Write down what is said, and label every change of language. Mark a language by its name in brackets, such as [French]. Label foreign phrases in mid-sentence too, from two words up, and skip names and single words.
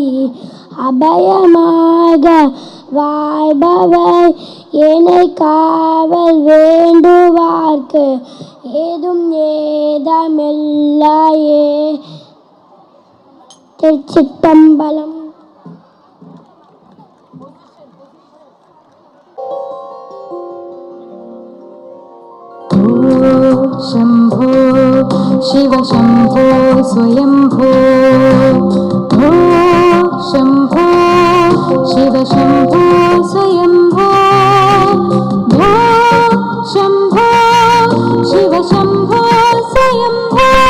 [Tamil] அபயமாக வாழ்பவர் ஏனை காவல் வேண்டுவார்க்கு ஏதும் ஏதமில்லையே. திருச்சிட்டம்பலம். [Sanskrit] शंभो शिव शंभो स्वयंभो भो शंभो शिव शंभो स्वयंभो भो शंभो शिव शंभो स्वयंभो